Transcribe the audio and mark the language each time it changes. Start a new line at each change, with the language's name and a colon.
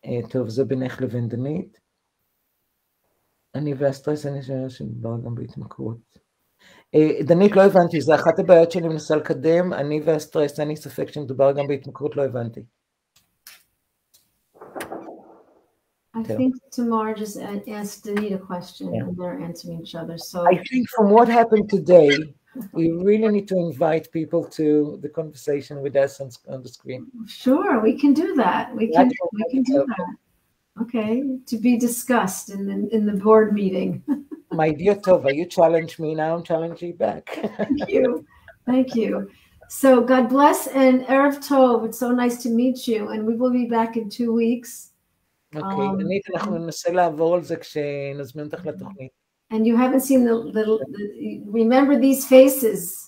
Hebrew: טוב, זה בינך לבין דנית. אני והסטרס, אני חושבת שמדבר גם בהתמכרות. דנית, לא הבנתי, זה אחת הבעיות שאני מנסה לקדם, אני והסטרס, אני ספק שמדובר גם בהתמכרות, לא הבנתי.
English: I think Tamar just asked Danita a question, and they're answering each other. So I think from what happened today, we really need to invite people to the conversation with us on the screen. Sure, we can do that. We can do that. Okay, to be discussed in the board meeting. My dear Tova, you challenge me, now I'm challenging you back. Thank you. So God bless and Erev Tov. It's so nice to meet you, and we will be back in 2 weeks.
Hebrew: אוקיי, דנית, אנחנו ננסה לעבור על זה כשנזמין אותך לתוכנית.
English: And you haven't seen remember these faces.